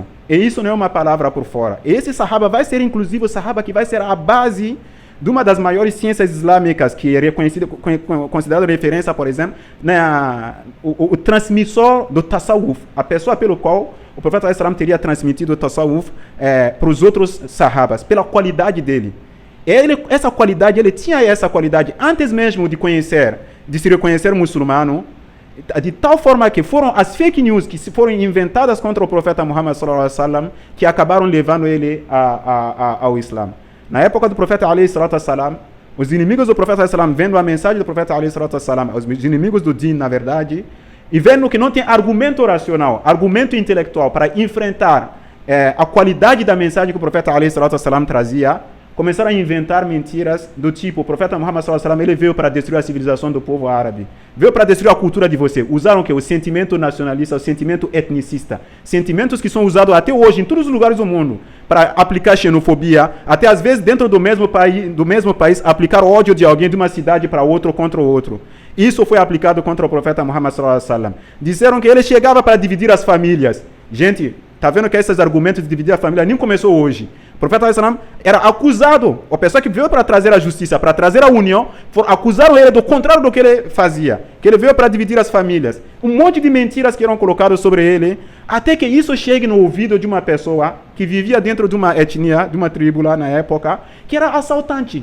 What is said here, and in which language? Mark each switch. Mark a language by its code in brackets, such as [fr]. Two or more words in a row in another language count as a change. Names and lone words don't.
[pt] E isso não é uma palavra por fora. E esse sahaba vai ser, inclusive, o sahaba que vai ser a base de uma das maiores ciências islâmicas, que é reconhecida, considerada referência, por exemplo, o transmissor do tasawwuf, a pessoa pelo qual o profeta ﷺ teria transmitido o tasawwuf para os outros sahabas, pela qualidade dele. Ele tinha essa qualidade antes mesmo de se reconhecer muçulmano, de tal forma que foram as [en] fake news [pt] que foram inventadas contra o profeta Muhammad [ar] صلى الله عليه وسلم [pt] que acabaram levando ele ao Islã. Na época do profeta [ar] عليه الصلاة والسلام, [pt] os inimigos do profeta [ar] عليه السلام, [pt] vendo a mensagem do profeta [ar] عليه الصلاة والسلام, [pt] os inimigos do din, na verdade, e vendo que não tem argumento racional, argumento intelectual para enfrentar a qualidade da mensagem que o profeta [ar] عليه الصلاة والسلام [pt] trazia, começaram a inventar mentiras do tipo: o profeta Muhammad [ar] صلى الله عليه وسلم, [pt] ele veio para destruir a civilização do povo árabe, veio para destruir a cultura de você. Usaram o sentimento nacionalista, o sentimento etnicista, sentimentos que são usados até hoje em todos os lugares do mundo para aplicar xenofobia, até às vezes dentro do mesmo país aplicar ódio de alguém de uma cidade para outro contra o outro. Isso foi aplicado contra o profeta Muhammad [ar] صلى الله عليه وسلم. [pt] Disseram que ele chegava para dividir as famílias. Gente, tá vendo que esses argumentos de dividir a família nem começou hoje. O profeta ﷺ era acusado, a pessoa que veio para trazer a justiça, para trazer a união, acusaram ele do contrário do que ele fazia, que ele veio para dividir as famílias. Um monte de mentiras que eram colocadas sobre ele, até que isso chegue no ouvido de uma pessoa que vivia dentro de uma etnia, de uma tribo lá na época, que era assaltante.